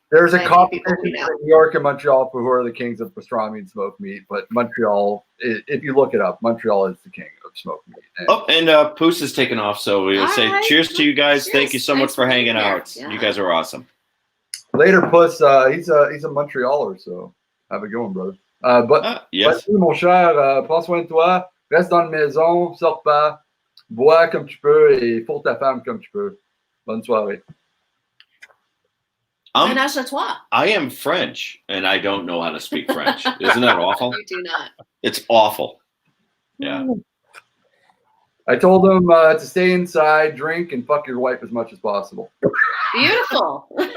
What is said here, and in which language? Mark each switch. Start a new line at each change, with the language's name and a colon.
English: There's a competition in New York and Montreal for who are the kings of pastrami and smoked meat, but Montreal, if you look it up, Montreal is the king of smoked meat. And Poos is taking off, so we'll say cheers to you guys. Cheers. Thank you so much for hanging out. Yeah. You guys are awesome. Later, Puss. He's a Montrealer, so have a good one, brother. Yes.
French: Mon cher, prends soin de toi, reste dans la maison, sors pas, bois comme tu peux et fourre ta femme comme tu peux. Bonne soirée. Ménage à toi.
English: I am French, and I don't know how to speak French. Isn't that awful? You do not. It's awful. Yeah. I told him to stay inside, drink, and fuck your wife as much as possible. Beautiful.